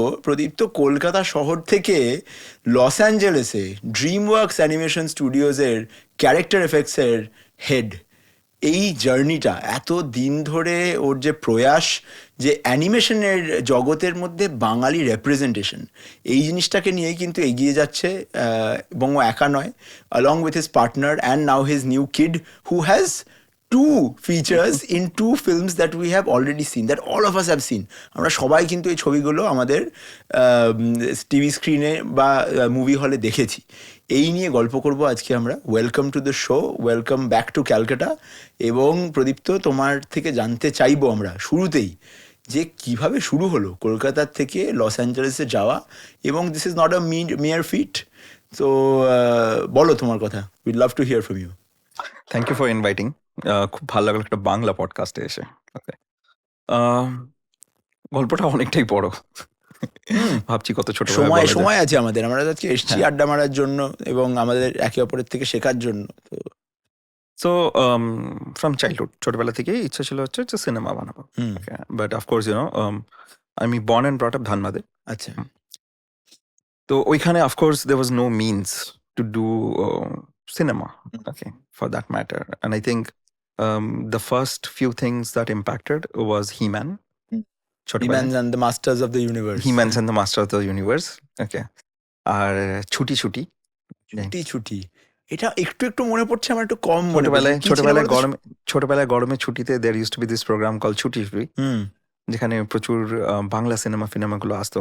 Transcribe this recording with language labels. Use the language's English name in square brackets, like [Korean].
[Bangla] প্রদীপ্ত কলকাতা শহর থেকে loss অ্যাঞ্জেলেসে dream works animation স্টুডিওজের character এফেক্টসের head. এই জার্নিটা এত দিন ধরে ওর যে প্রয়াস, যে অ্যানিমেশনের জগতের মধ্যে বাঙালি রেপ্রেজেন্টেশন, এই জিনিসটাকে নিয়েই কিন্তু এগিয়ে যাচ্ছে। এবং ও একা নয়, [English] along with his partner and now his new kid who has 2 features in 2 films that we have already seen, that all of us have seen. [Bangla] আমরা সবাই কিন্তু এই ছবিগুলো আমাদের টিভি স্ক্রিনে বা মুভি হলে দেখেছি। এই নিয়ে গল্প করব আজকে আমরা। [English] Welcome to the show, welcome back to Calcutta. [Bangla] এবং প্রদীপ্ত, তোমার থেকে জানতে চাইবো আমরা শুরুতেই যে কিভাবে শুরু হলো কলকাতার থেকে লস অ্যাঞ্জেলেসে যাওয়া, এবং [English] This is not a mere feat. [Bangla] তো বলো তোমার কথা, [English] We'd love to hear from you. Thank you for inviting. [Bangla] খুব ভালো লাগলো একটা বাংলা পডকাস্টে এসে। ওকে, গল্পটা অনেকটাই বড়, ভাবছি কত ছোট সময় আছে আমাদের। আমরা আজকে এসেছি আড্ডা মারার জন্য এবং আমাদের একে অপরের থেকে শেখার জন্য। [English] so from childhood, [Bangla] ছোটবেলা থেকেই ইচ্ছা ছিল হচ্ছে যে সিনেমা বানাবো। [English] But of course you know আমি born and brought up ধানবাদে। [Bangla] আচ্ছা, তো ওইখানে [English] Of course there was no means to do cinema, okay, for that matter. And I think the first few things that impacted was He-Man. He-Man and the Masters of the Universe. He-Man and the Master of the Universe, okay. [Bangla] আর ছুটি ছুটি ছুটি এটা একটু একটু মনে পড়ছে আমার, একটু কম মনে পড়ছে। ছোটবেলায় গরমে ছুটিতে [English] there used to be this program called [Bangla] ছুটি ছুটি, যেখানে প্রচুর বাংলা সিনেমাগুলো আসতো।